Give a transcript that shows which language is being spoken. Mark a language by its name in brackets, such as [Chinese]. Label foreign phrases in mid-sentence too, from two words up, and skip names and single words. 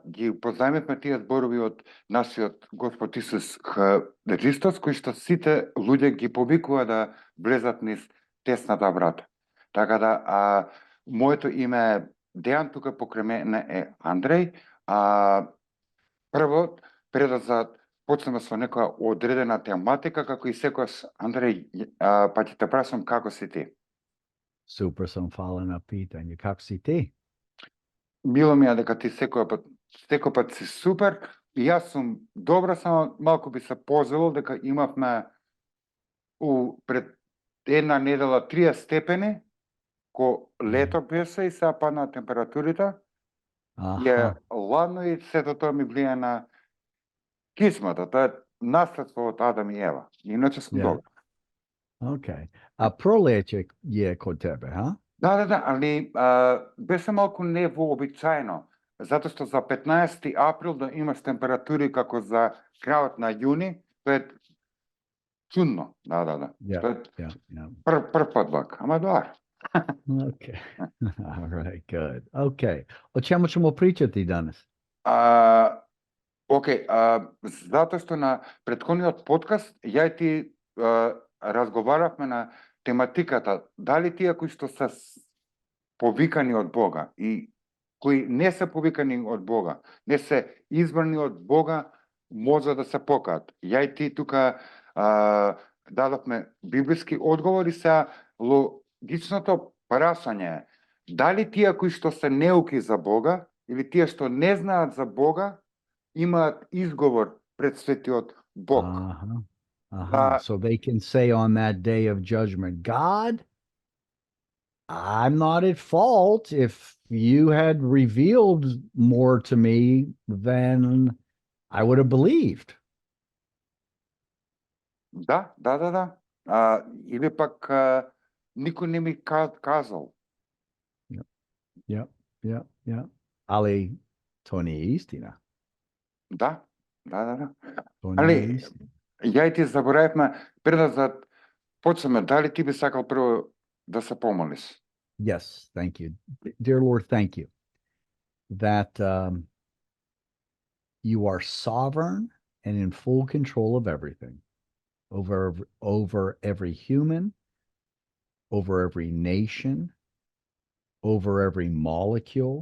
[Macedonian] Ги позајмивме тие зборови од нашиот Господ Исус Христос, кој што сите луѓе ги повикува да влезат низ Тесната врата. Така да, моето име е Дејан, тука покрај мене е Андреј. Прво, пред да почнеме со некоја одредена тематика, како и секојаш, Андреј, па ќе те прашам како си ти? [Serbian] Super sam hvala na pitanju. Kako si ti? [Macedonian] Мило ми е дека ти секој пат си супер. И јас сум добра, само малку би се позволил дека имавме пред една недела 30 степени, ко лето беше и сега падна температурите. Е ладно и сето тоа ми влијае на кисмата, тоа е наследство од Адам и Ева. Иначе сум добар. [Serbian] Okay. A proleće je kod tebe, ha? [Macedonian] Да, али беше малку невообичаено, затоа што за 15 април да имаш температури како за крајот на јуни, тоа е чудно. Да. Прв пат вака, ама добар. [English] Okay. All right, good. Okay. [Serbian] O čemu ćemo pričati danas? [Macedonian] Океј, затоа што на претходниот подкаст ја и ти разговаравме на тематиката дали тие кои што се повикани од Бога и кои не се повикани од Бога, не се избрани од Бога, може да се покаат. Ја и ти тука дадовме библиски одговори, се логичното прашање е дали тие кои што се неуки за Бога или тие што не знаат за Бога имаат изговор пред светиот Бог. [English] So they can say on that day of judgment, God, I'm not at fault. If you had revealed more to me, then I would have believed. [Macedonian] Да. Или пак никој не ми казал. [English] Yeah. [Serbian] Ali to nije istina. [Macedonian] Да. [Serbian] To [Macedonian] Али, [Serbian] nije istina. [Macedonian] ја и ти заборавивме, пред да почнеме, дали ти би сакал прво да се помолиш? [English] Yes, thank you. Dear Lord, thank you that you are sovereign and in full control of everything, over every human, over every nation, over every molecule.